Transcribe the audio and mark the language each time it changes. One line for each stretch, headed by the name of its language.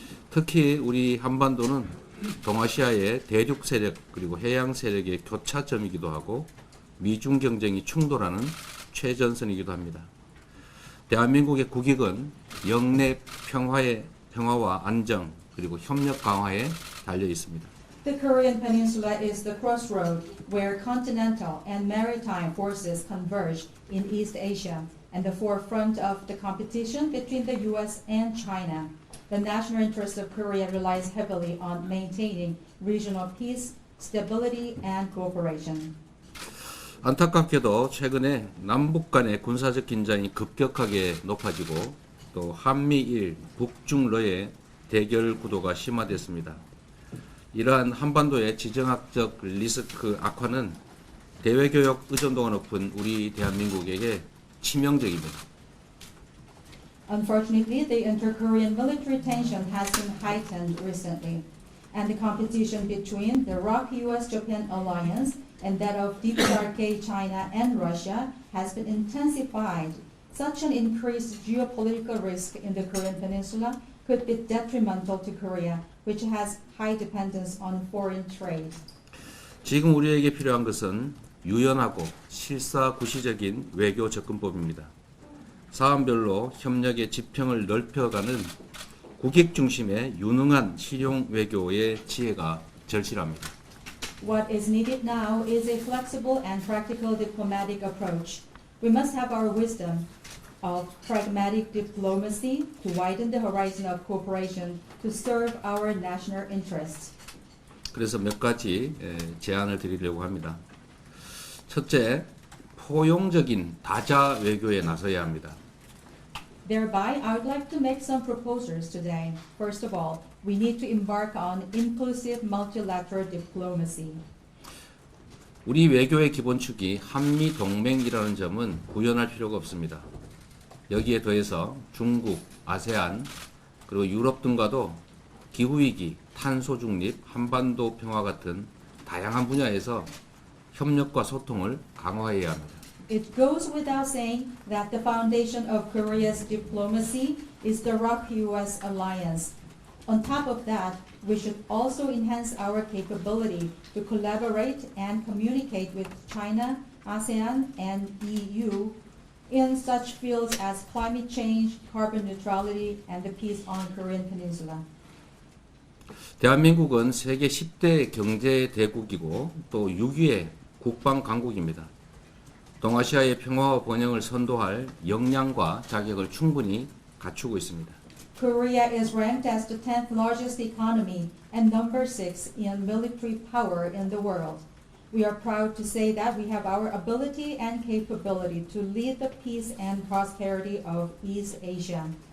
Korean: 특히 우리 한반도는 동아시아의 대륙 세력 그리고 해양 세력의 교차점이기도 하고 미중 경쟁이 충돌하는 최전선이기도 합니다. 대한민국의 국익은 영내 평화와 안정 그리고 협력 강화에 달려 있습니다.
English: The Korean Peninsula is the crossroad where continental and maritime forces converge in East Asia and the forefront of the competition between the U.S. and China. The national interest of Korea relies heavily on maintaining regional peace, stability, and cooperation.
Korean: 안타깝게도 최근에 남북 간의 군사적 긴장이 급격하게 높아지고 또 한미일, 북중러의 대결 구도가 심화됐습니다. 이러한 한반도의 지정학적 리스크 악화는 대외교역 의존도가 높은 우리 대한민국에게 치명적입니다.
English: Unfortunately, the inter-Korean military tension has been heightened recently, and the competition between the ROK-US-Japan alliance and that of DPRK, China, and Russia has been intensified. Such an increased geopolitical risk in the Korean Peninsula could be detrimental to Korea, which has high dependence on foreign trade.
Korean: 지금 우리에게 필요한 것은 유연하고 실사구시적인 외교 접근법입니다. 사안별로 협력의 지평을 넓혀가는 국익 중심의 유능한 실용 외교의 지혜가 절실합니다.
English: What is needed now is a flexible and practical diplomatic approach. We must have our wisdom of pragmatic diplomacy to widen the horizon of cooperation to serve our national interests.
Korean: 그래서 몇 가지 제안을 드리려고 합니다. 첫째, 포용적인 다자 외교에 나서야 합니다.
English: Thereby, I would like to make some proposals today. First of all, we need to embark on inclusive multilateral diplomacy.
Korean: 우리 외교의 기본축이 한미 동맹이라는 점은 부연할 필요가 없습니다. 여기에 더해서 중국, 아세안, 그리고 유럽 등과도 기후위기, 탄소 중립, 한반도 평화 같은 다양한 분야에서 협력과 소통을 강화해야 합니다.
English: It goes without saying that the foundation of Korea's diplomacy is the ROK-US alliance. On top of that, we should also enhance our capability to collaborate and communicate with China, ASEAN, and EU in such fields as climate change, carbon neutrality, and the peace on Korean Peninsula.
Korean: 대한민국은 세계 10대 경제 대국이고 또 6위의 국방 강국입니다. 동아시아의 평화와 번영을 선도할 역량과 자격을 충분히 갖추고 있습니다.
English: Korea is ranked as the 10th largest economy and number 6 in military power in the world. We are proud to say that we have our ability and capability to lead the peace and prosperity of East Asia.